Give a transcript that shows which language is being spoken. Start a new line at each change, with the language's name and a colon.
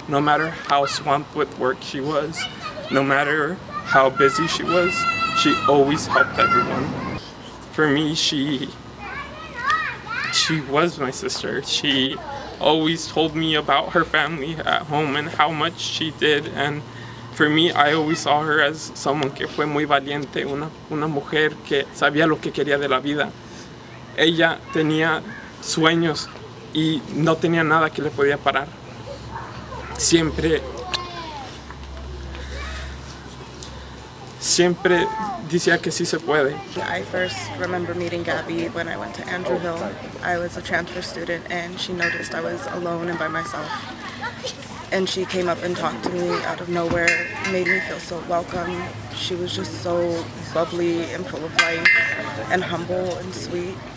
English: No matter how swamped with work she was, no matter how busy she always helped everyone. For me, she was my sister. She always told me about her family at home and how much she did. And for me, I always saw her as someone
Spanish: que fue muy valiente, una mujer que sabía lo que quería de la vida. Ella tenía sueños y no tenía nada que le podía parar. Siempre decía que sí se puede.
English: I first remember meeting Gaby when I went to Andrew Hill. I was a transfer student and she noticed I was alone and by myself. And she came up and talked to me out of nowhere, made me feel so welcome. She was just so bubbly and full of life and humble and sweet.